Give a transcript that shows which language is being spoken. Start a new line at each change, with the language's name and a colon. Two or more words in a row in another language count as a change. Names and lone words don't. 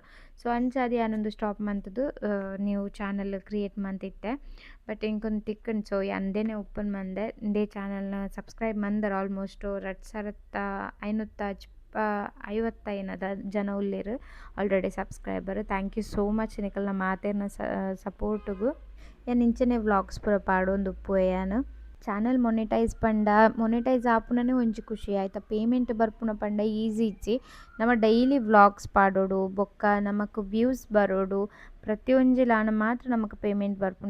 Tulu: ಸೊ ಅಂಚಾದ್ ಯಾನೊಂದು ಸ್ಟಾಪ್ ಮಂತುದು
English: new channel create
Tulu: ಮಂತಿತ್ತೆ ಬಟ್ ಇಂಕೊಂದು ತಿಕ್ಕುಂಡು. ಸೊ ಅಂದೇನೆ ಓಪನ್ ಮಂದೆ ಇಂದೇ ಚಾನಲ್ನ ಸಬ್ಸ್ಕ್ರೈಬ್ ಮಂದರ ಆಲ್ಮೋಸ್ಟ್ 2,550 ಜನ ಉಲ್ಲೆರ್
English: already subscriber. thank you so much
Tulu: ನಿಕಲ್ನ ಮಾತೆರ್ನ ಸಪೋರ್ಟ್ಗು ಯಾನ್ ಇಂಚನೆ ವ್ಲಾಗ್ಸ್ ಪೂರ ಪಾಡೊಂದು ಉಪ್ಪುವೆ ಯಾನ್.
English: channel monetise
Tulu: ಆಪುನನೆ ಒಂಜಿ ಖುಷಿ ಆಯ್ತಾ. ಪೇಮೆಂಟ್ ಬರ್ಪುನ ಪಂಡ ಈಸಿ ಇಜ್ಜಿ ನಮ
English: daily vlogs
Tulu: ಪಾಡೋಡು ಬೊಕ್ಕ ನಮಕ್ ವ್ಯೂಸ್ ಬರೋಡು ಪ್ರತಿಯೊಂಜಿಲಾನ ಮಾತ್ರ ನಮಕ್ ಪೇಮೆಂಟ್ ಬರ್ಪುಂಡು.